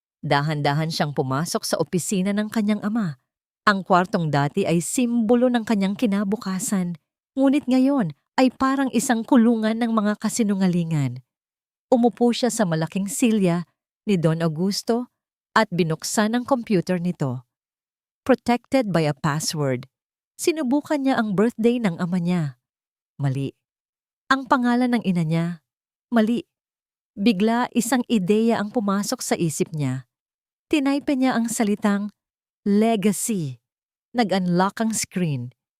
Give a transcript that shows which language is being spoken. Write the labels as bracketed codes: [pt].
[tl] Dahan-dahan siyang pumasok sa opisina ng kanyang ama. Ang kwartong dati ay simbolo ng kanyang kinabukasan. Ngunit ngayon ay parang isang kulungan ng mga kasinungalingan. Umupo siya sa malaking silya ni Don Augusto at binuksan ang computer nito. [en] Protected by a password. [tl] Sinubukan niya ang birthday ng ama niya. Mali. Ang pangalan ng ina niya. Mali. Bigla isang ideya ang pumasok sa isip niya. Tinaype niya ang salitang legacy. Nag-unlock ang screen.